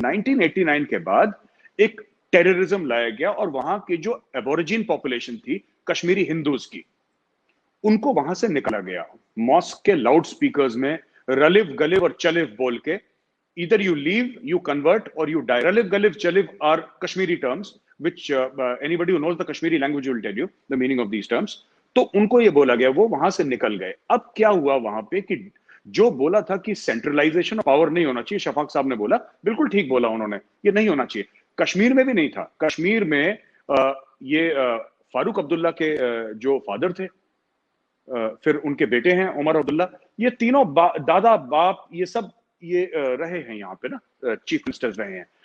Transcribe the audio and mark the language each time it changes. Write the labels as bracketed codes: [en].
[hi] 1989 के बाद एक टेररिज्म लाया गया और वहां की जो एबोरिजिन पॉपुलेशन थी कश्मीरी हिंदूज की, उनको वहां से निकाला गया। मॉस्क के लाउड स्पीकर्स में रलिव गलिव और चलिव बोल के, [en] either you leave, you convert, or you die. Raliv, Galiv, Chaliv are Kashmiri terms, which anybody who knows the Kashmiri language will tell you the meaning of these terms. [hi] तो उनको ये बोला गया, वो वहां से निकल गए। अब क्या हुआ वहां पे कि जो बोला था कि सेंट्रलाइजेशन ऑफ पावर नहीं होना चाहिए, शफाक साहब ने बोला, बिल्कुल ठीक बोला उन्होंने, ये नहीं होना चाहिए। कश्मीर में भी नहीं था। कश्मीर में ये फारूक अब्दुल्ला के जो फादर थे, फिर उनके बेटे हैं उमर अब्दुल्ला, ये तीनों दादा बाप ये सब ये रहे हैं यहाँ पे ना, चीफ मिनिस्टर्स रहे हैं।